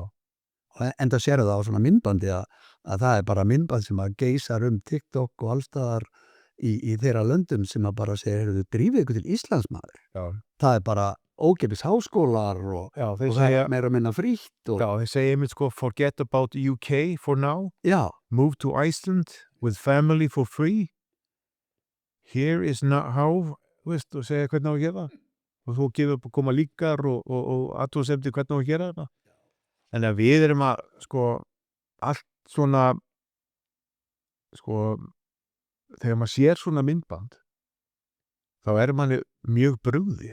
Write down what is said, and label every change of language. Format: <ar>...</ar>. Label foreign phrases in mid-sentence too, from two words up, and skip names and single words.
<is>En það sér það á svona myndbandi að það bara myndband sem að geysar TikTok og allstaðar í þeirra löndum sem að bara segir, drífið ykkur til Íslands maður. Já. Það bara ókeypis háskólar og Já, þeir það segja, meira minna frítt og já, þeir segja einmitt sko,</is> <en>forget about UK for now,</en> <is>já,</is> <en>move to Iceland with family for free. Here is not how,</en> <is>veist, og segja hvernig á að gera það. Og þú gefur koma líkar og athugasemdir hvernig á að gera þetta. En að við erum að, sko, allt svona, sko, þegar maður sér svona myndband, þá manni mjög brugðið.</is>